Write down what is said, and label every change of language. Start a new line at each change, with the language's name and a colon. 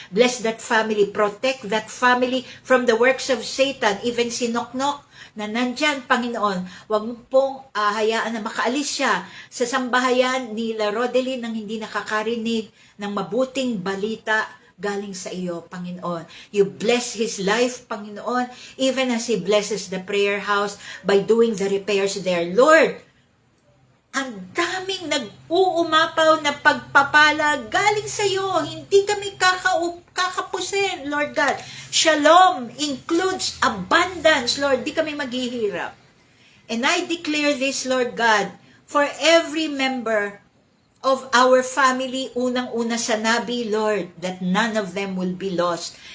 English: Bless that family, protect that family from the works of Satan, even
Filipino: si Noknok, na nandyan, Panginoon, huwag mo pong hayaan na makaalis siya sa sambahayan ni Rodeline nang hindi nakakarinig ng mabuting balita galing sa iyo, Panginoon.
English: You bless his life, Panginoon, even as he blesses the prayer house by doing the repairs there. Lord,
Filipino: ang dami daming nag-uumapaw na pagpapala galing sa iyo. Hindi kami kakapusin, Lord God.
English: Shalom includes abundance, Lord.
Filipino: Di kami maghihirap.
English: And I declare this, Lord God, for every member of our family,
Filipino: unang-una sa Nabi,
English: Lord, that none of them will be lost.